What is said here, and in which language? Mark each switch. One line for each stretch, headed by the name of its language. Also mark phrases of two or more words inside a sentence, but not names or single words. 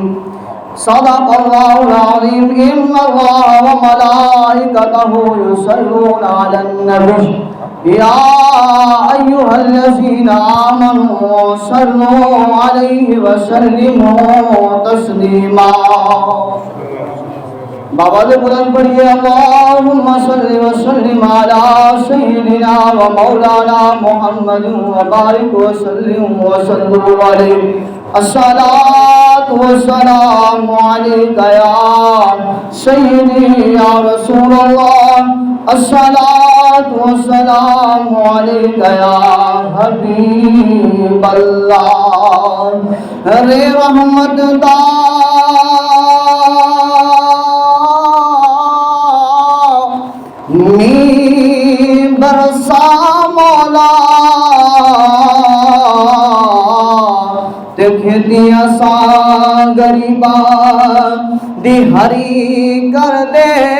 Arabic: صدق الله العظيم. إن الله وملائكته يصلون على النبي يا أيها الذين آمنوا صلوا عليه وسلموا تسليما.
Punjabi: بابا بلند پڑھیے
Arabic: اللهم صل وسلم على سيدنا ومولانا محمد وبارك وسلم وصلوا عليه. الصلاة والسلام عليك يا سيدي يا رسول الله. الصلاة والسلام عليك يا حبيب الله.
Punjabi: رے رحمت دا برسا مولا دیکھ دیا سا غریباں دیہاڑی کر دے.